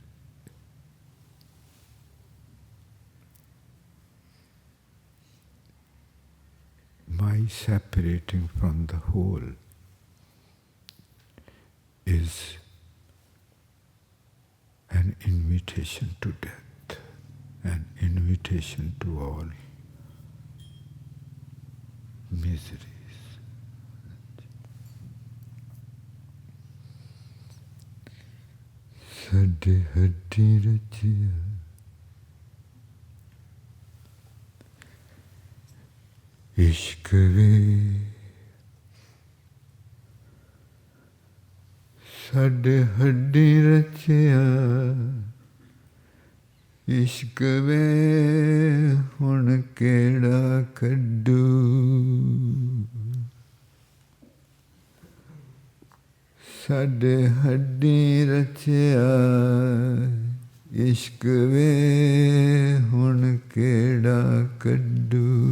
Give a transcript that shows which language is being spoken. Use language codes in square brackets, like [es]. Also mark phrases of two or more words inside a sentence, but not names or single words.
[en] my separating from the whole is an invitation to death, an invitation to all miseries. [pa] ਸਾਡੇ ਹੱਡੀ ਰਚਿਆ ਇਸ਼ਕ ਵੇ, ਸਾਡੇ ਹੱਡੀ ਰਚਿਆ ਇਸ਼ਕ ਵੇ, ਹੁਣ ਕਿਹੜਾ ਕੱਢੂ। ਸਾਡੇ ਹੱਡੀ ਰਚਿਆ ਇਸ਼ਕ ਵੇ, ਹੁਣ ਕਿਹੜਾ ਕੱਢੂ।